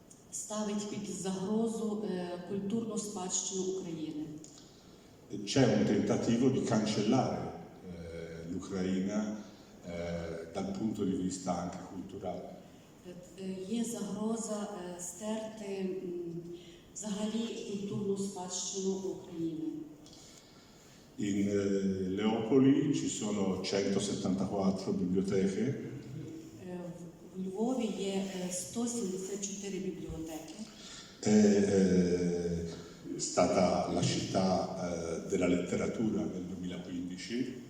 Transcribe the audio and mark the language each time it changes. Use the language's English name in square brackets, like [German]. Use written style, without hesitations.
[Ukrainian] ставить під загрозу культурну спадщину України. [Italian] C'è un tentativo di cancellare l'Ucraina dal punto di vista anche culturale. [Ukrainian] Є загроза стерти взагалі культурну спадщину України. [Italian] In Leopoli ci sono 174 biblioteche. [Ukrainian] В Львові є 174 бібліотеки. [Italian] È stata la città della letteratura nel 2015.